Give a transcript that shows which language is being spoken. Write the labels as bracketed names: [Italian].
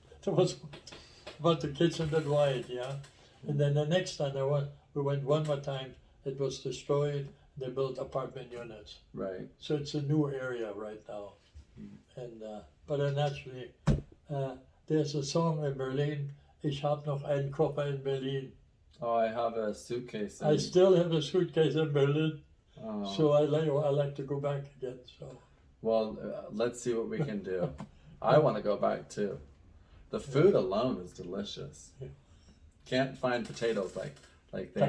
[English] There was about the kitchen that wide, yeah. And then the next time we went one more time. It was destroyed. They built apartment units. Right. So it's a new area right now. And but naturally, there's a song in Berlin. [German] Ich hab noch einen Koffer in Berlin. [English] Oh, I have a suitcase. I still have a suitcase in Berlin, Oh. so I like to go back again. So Well, let's see what we can do. I want to go back too. The food alone is delicious. Yeah. Can't find potatoes like they